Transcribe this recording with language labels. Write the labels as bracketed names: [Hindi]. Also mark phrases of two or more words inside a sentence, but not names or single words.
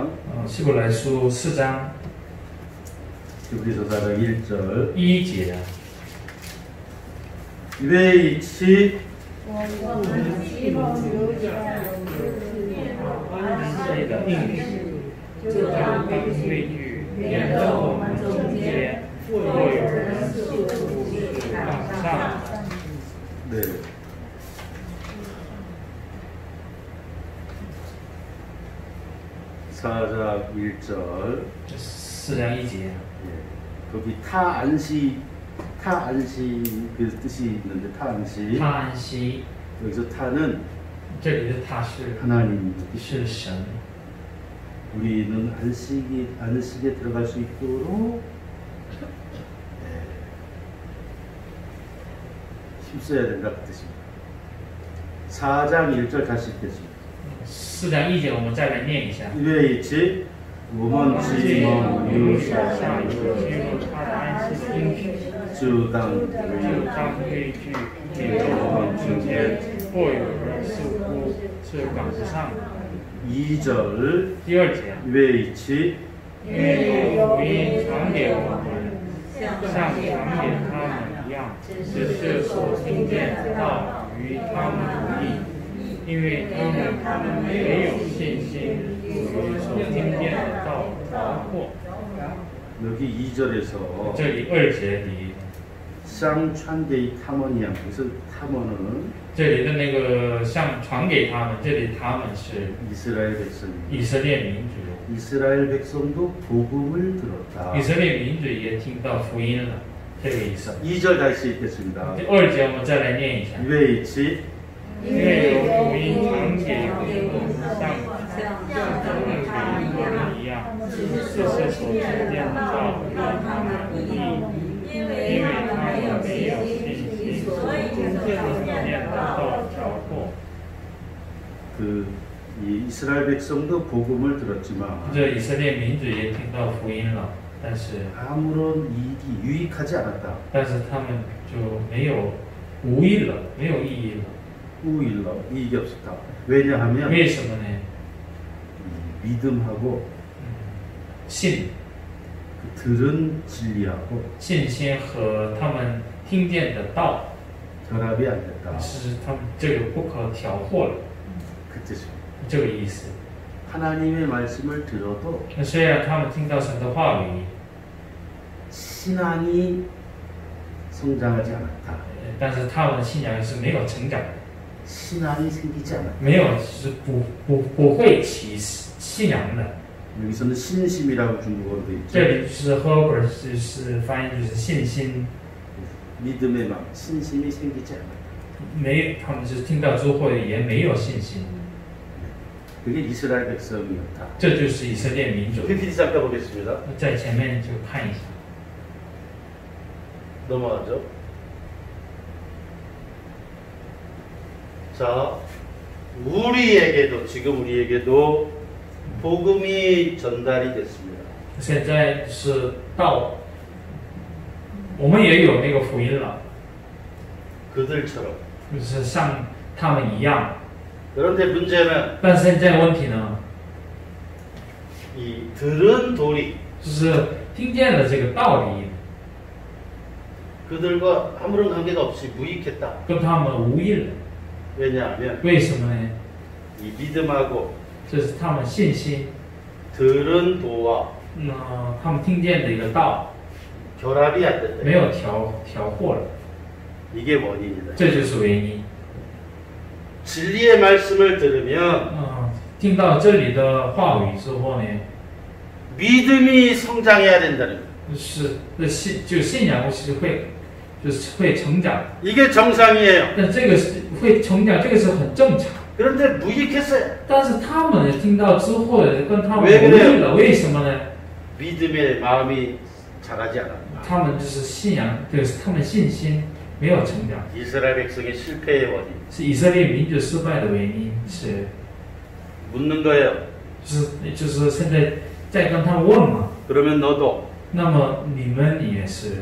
[Chinese] 希伯来书4章 [Korean] 히브리서 4장 1절. [Chinese] 1节， [Korean] 왜 이치 [Chinese] 我们希望留下这个应许就当被畏惧，免得我们中间或有人似乎是往上。 [Korean] 네. 사장 1절. [Chinese] 4 章1节， [Korean] 예. 거기 타안시 그 뜻이 있는데 타안시. [Chinese] 他安息， [Korean] 여기서 타는 [Chinese] 这里的他是 [Korean] 하나님. [Chinese] 是神， [Korean] 우리는 안식에 들어갈 수 있도록 힘써야 된다 그 뜻입니다. 4장 1절 다시 읽겠습니다. [Chinese] 4 章1节我们再来念一下。 [Korean] 왜 있지? [Chinese] 我们既蒙有手下有进入他安息的应许，就当就当畏惧，免得我们中间或有人似乎是赶不上。 [Korean] 2절 [Chinese] 第2节， [Korean] 왜 있지? [Chinese] 因为有福音传给我们，像传给他们一样，只是所听见的道与他们无异，因为他们没有信心与所听见的道调和。 [Korean] 여기 2절에서 [Chinese] 这里2节里， [Korean] 쌍찬게이 타먼이야. 그래서 타먼은 [Chinese] 这里的那个像传给他们，这里他们是 [Korean] 이스라엘 백성입니다. [Chinese] 以色列民族， [Korean] 이스라엘 백성도 복음을 들었다. [Chinese] 以色列民族也听到福音了，这个意思。 [Korean] 2절 다시 읽겠습니다. [Chinese] 第2节我们再来念一下。 [Korean] 왜 있지? [Chinese] 因为有福音传给我们，像他们给我们一样，只是所听见的道与他们无异，因为他们没有信心，所听见的道调和。 [Korean] 이 이스라엘 백성도 복음을 들었지만 [Chinese] 这以色列民族也听到福音了，但是 [Korean] 아무런 이익이 유익하지 않았다. [Chinese] 他们就没有无益了，没有意义了。 [Korean] 우일러 이익이 없었다. 왜냐하면 [Chinese] 为什么呢？ [Korean] 믿음하고 [Chinese] 信 [Korean] 그 들은 진리하고 [Chinese] 信心和他们听见的道， [Korean] 결합이 안 됐다. [Chinese] 是他们这个不可调和了， [Korean] 그 뜻이에요. [Chinese] 这个意思。 [Korean] 하나님의 말씀을 들어도 [Chinese] 那虽然他们听到神的话语， [Korean] 신앙이 성장하지 않았다. [Chinese] 但是他们的信仰是没有成长的， [Korean] 신앙이 생기지 않았다. [Chinese] 没有是不会起信仰的。 [Korean] 여기서는 신심이라고 중국어로 돼 [Chinese] 这 [Korean] 있죠. [Chinese] 里是 Herbert 就是翻译就是信心， [Korean] 믿음의 막 신심이 생기지 않았다. [Chinese] 没他们就是听到之后也没有信心， [Korean] 그게 이스라엘 백성이었다. [Chinese] 这就是以色列民族。 [Korean] PPT 잠깐 보겠습니다. [Chinese] 在前面就看一下， [Korean] 넘어가죠. 자, 우리에게도 지금 우리에게도 복음이 전달이 됐습니다. [Chinese] 现在是到我们也有那个福音了， [Korean] 그들처럼. [Chinese] 就是像他们一样。 [Korean] 그런데 문제는 [Chinese] 但是现在问题呢， [Korean] 이 들은 도리 [Chinese] 就是听见了这个道理， [Korean] 그들과 아무런 관계가 없이 무익했다. [Chinese] 跟他们无异了。 [Korean] 왜냐하면 [Chinese] 为什么呢？ [Korean] 이 믿음하고 [Chinese] 这是他们信心， [Korean] 들은 도와 [Chinese] 他们听见的一个道 [Korean] 결합이 안 됐다. [Chinese] 没有调和了， [Korean] 이게 원인이다. [Chinese] 这就是原因。 [Korean] 진리의 말씀을 들으면 [Chinese] 听到这里的话语之后呢， [Korean] 믿음이 성장해야 된다는 거예요. [Chinese] 就信仰是会成长， [Korean] 이게 정상이에요. [Chinese] 但这个是会成长，这个是很正常。 [Korean] 그런데 무익했어요. [Chinese] 但是他们听到之后跟他们无 [Korean] 왜 [Chinese] 异 [Korean] 그래요 [Chinese] 了，为什么呢？ [Korean] 믿음의 마음이 자라지 않았다. [Chinese] 他们就是信仰，就是他们信心没有成长， 이스라엘 백성의 실패의 원인. 是以色列民族失败的原因。是， [Korean] 묻는 거예요. [Chinese] 就是现在在跟他们问嘛。 [Korean] 그러면 너도 [Chinese] 那么你们也是，